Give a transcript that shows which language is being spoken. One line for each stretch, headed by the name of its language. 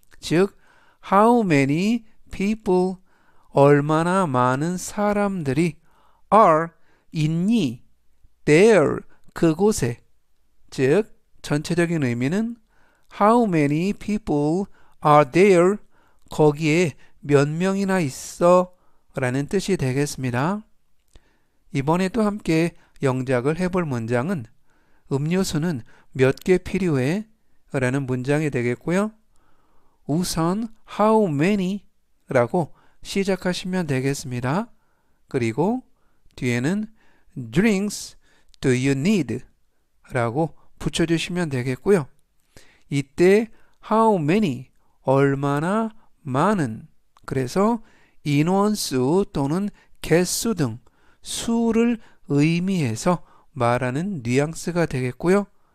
Korean: 즉 how many people 얼마나 많은 사람들이 are 있니 there 그곳에 즉 전체적인 의미는
English: how many people are there
Korean: 거기에 몇 명이나 있어 라는 뜻이 되겠습니다. 이번에 또 함께 영작을 해볼 문장은 음료수는 몇 개 필요해? 라는 문장이 되겠고요. 우선
English: how many
Korean: 라고 시작하시면 되겠습니다.
English: 그리고 뒤에는 drinks do you need?
Korean: 라고 붙여주시면 되겠고요. 이때
English: how many
Korean: 얼마나 많은 그래서 인원수 또는 개수 등 수를 의미해서 말하는 뉘앙스가 되겠고요.